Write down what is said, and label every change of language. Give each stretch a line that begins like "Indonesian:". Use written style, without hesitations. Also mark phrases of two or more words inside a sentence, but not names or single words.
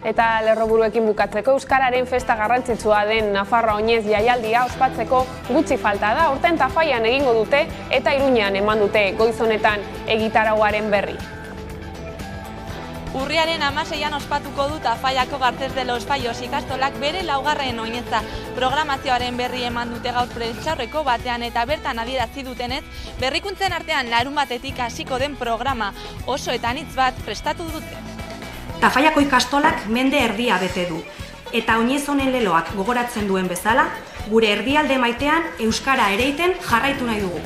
Basque: Eta lerroburuekin bukatzeko Euskararen festa garrantzitsua den Nafarroa Oinez jaialdia ospatzeko gutxi falta da. Aurten Tafallan egingo dute eta Iruñean eman dute goiz honetan egitarauaren berri. Urriaren 16an ospatuko du Tafallako Garces de los Fallos ikastolak bere laugarren oinetza. Programazioaren berri eman dute gaur prentsaurreko batean eta bertan adierazi dutenez, berrikuntzen artean larunbatetik hasiko den programa oso eta anitz bat prestatu dute. Tafallako ikastolak mende erdia bete du, eta oinez honen leloak gogoratzen duen bezala, gure erdialde maitean euskara ereiten jarraitu nahi dugu.